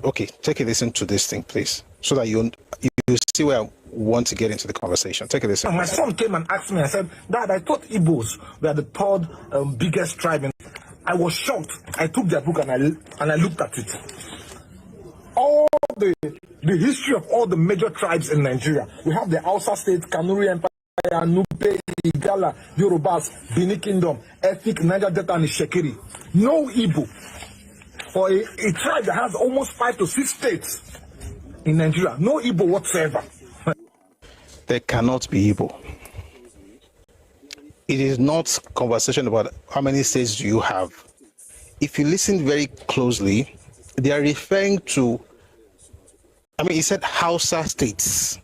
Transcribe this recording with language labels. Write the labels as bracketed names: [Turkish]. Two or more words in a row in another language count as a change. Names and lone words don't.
[English] Okay, take a listen to this thing, please, so that you see where I want to get into the conversation. Take a listen. My son came and asked me, I said, Dad, I thought Ibos were the third biggest tribe. I was shocked. I took their book and I looked at it. All the history of all the major tribes in Nigeria. We have the Hausa state, Kanuri Empire, Nupe, Igala, Yorubas, Bini Kingdom, Efik, Niger Delta, and Shekiri. No Igbo. For a tribe that has almost 5 to 6 states in Nigeria. No Igbo whatsoever. There cannot be Igbo. It is not conversation about how many states do you have. If you listen very closely, they are referring to, he said Hausa states.